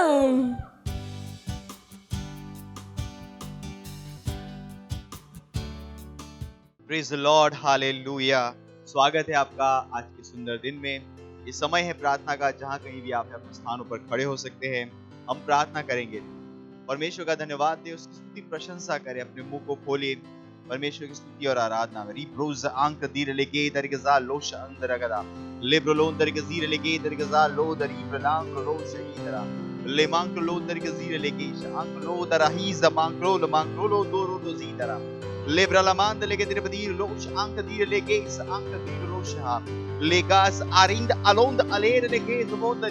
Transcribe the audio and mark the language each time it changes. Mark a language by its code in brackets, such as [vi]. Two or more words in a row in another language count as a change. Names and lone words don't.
[en] Praise the Lord, hallelujah. [hi] स्वागत है आपका आज के सुंदर दिन में। ये समय है प्रार्थना का, जहाँ कहीं भी आप अपने स्थानों पर खड़े हो सकते हैं। हम प्रार्थना करेंगे, परमेश्वर का धन्यवाद दें, उसकी स्तुति प्रशंसा करें, अपने मुंह को खोलिए, परमेश्वर की स्तुति और आराधना में। रिब्रोज आंक दीर लेके दरगजा लोश अंदरगदा लेब्रोलोन दरगजीर लेके दरगजा लो दरीब्रलांक लो शहीदरा ले मांक लो दरगजीर लेके आंक लो दराहीज मांक लो दोरो दोजीदरा लेब्रालामांद लेके तेरे बदीर लोश अंक दीर लेके इस अंक दीर लोश हा लेगास आरिंद अलोंद अलेर लेके जमोदरी